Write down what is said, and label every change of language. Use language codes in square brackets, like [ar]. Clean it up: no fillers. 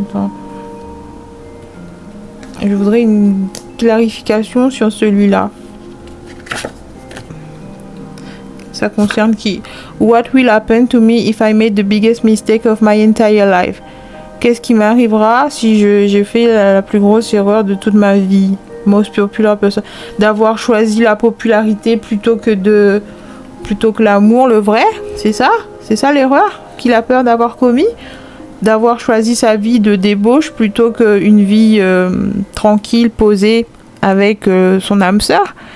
[fr] Enfin, je voudrais une clarification sur celui-là. Ça concerne qui? [en] What will happen to me if I made the biggest mistake of my entire life? [fr] Qu'est-ce qui m'arrivera si j'ai fait la plus grosse erreur de toute ma vie? [en] Most popular person. [fr] D'avoir choisi la popularité plutôt que l'amour, le vrai? C'est ça? C'est ça l'erreur qu'il a peur d'avoir commis? D'avoir choisi sa vie de débauche plutôt qu'une vie tranquille, posée avec son âme sœur?